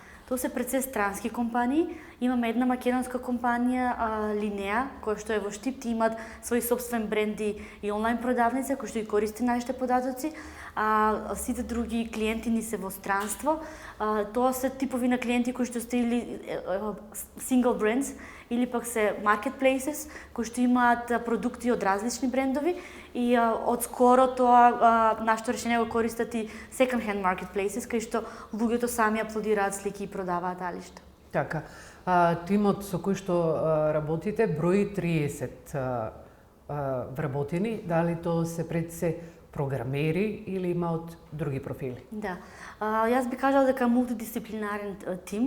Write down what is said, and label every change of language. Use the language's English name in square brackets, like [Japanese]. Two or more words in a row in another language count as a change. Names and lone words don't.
[Macedonian] Тоа се пред се странски компании. Имаме една македонска компанија, Линеа, која што е во Штип, ти имаат своји собствен бренди и онлайн продавница, кои што ги користи нашите податоци, а сите други клиенти ни се во странство. Тоа се типови на клиенти кои што сте или [English] single brands, [Macedonian] или пак се marketplaces, кои што имаат продукти од различни брендови и од скоро тоа нашето решение го користат и [English] second hand marketplaces, [Macedonian] кај што луѓето сами аплодираат слики и продаваат алишта. Така. Тимот со кој што работите брои 30 вработени. Дали тоа се пред се програмери или има од други профили? Да. Јас би кажала дека е мултидисциплинарен тим.